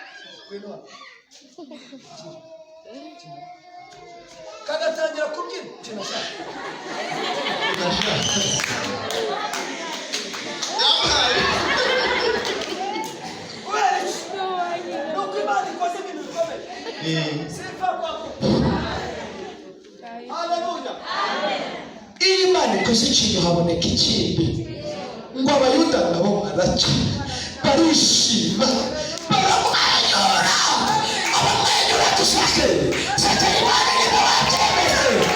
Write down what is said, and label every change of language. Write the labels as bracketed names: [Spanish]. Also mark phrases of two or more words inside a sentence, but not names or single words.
[Kinyarwanda] kagatangira kubyina nuko Imana ikoze ibintu bikomeye. [Swahili] Sifa kwa Mungu. Haleluya. [Kinyarwanda] Iyo Imana ikoze ikintu haboneka ikindi, ngo Abayuda nabo baraca, barishima, baramwenyura. Abamwenyura dushake satani Imana nibo babyemeye.